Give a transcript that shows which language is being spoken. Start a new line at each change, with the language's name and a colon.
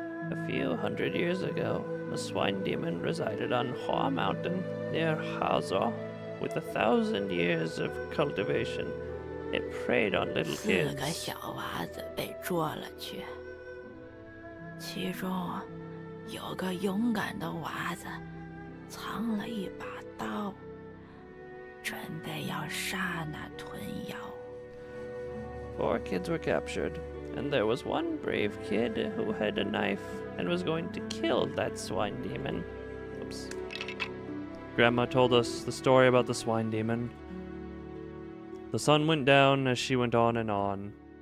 English: A few hundred years ago, a swine demon resided on Hua Mountain near Hazor. With 1,000 years of cultivation, it preyed on little
Chinese: 4个
English: kids.
Chinese: 小娃子被捉了去，其中有个勇敢的娃子藏了一把刀，准备要杀那吞妖。
English: 4 kids were captured, and there was one brave kid who had a knife and was going to kill that swine demon. Oops. Grandma told us the story about the swine demon. The sun went down as she went on and on.